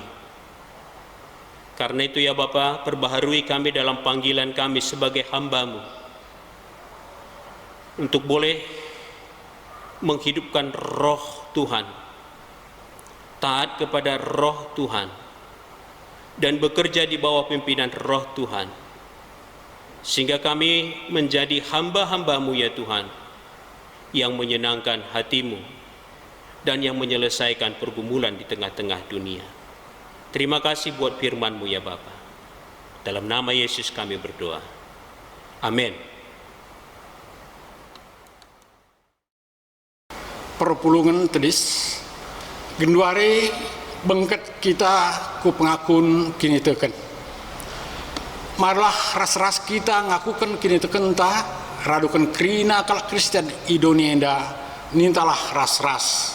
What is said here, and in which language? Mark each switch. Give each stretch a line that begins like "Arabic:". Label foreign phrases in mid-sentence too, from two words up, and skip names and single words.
Indonesian: Karena itu ya Bapa, perbaharui kami dalam panggilan kami sebagai hamba-Mu, untuk boleh menghidupkan roh Tuhan, taat kepada roh Tuhan, dan bekerja di bawah pimpinan roh Tuhan, sehingga kami menjadi hamba-hamba-Mu ya Tuhan, yang menyenangkan hati-Mu dan yang menyelesaikan pergumulan di tengah-tengah dunia. Terima kasih buat firman-Mu ya Bapa. Dalam nama Yesus kami berdoa. Amin.
Batak Karo: Perpulungan tedis genduare bengket kita ku pengakun kini teken. Marlah ras-ras kita ngakukan kini teken ta radukan krina kalak Kristen Indonesia nintalah ras-ras.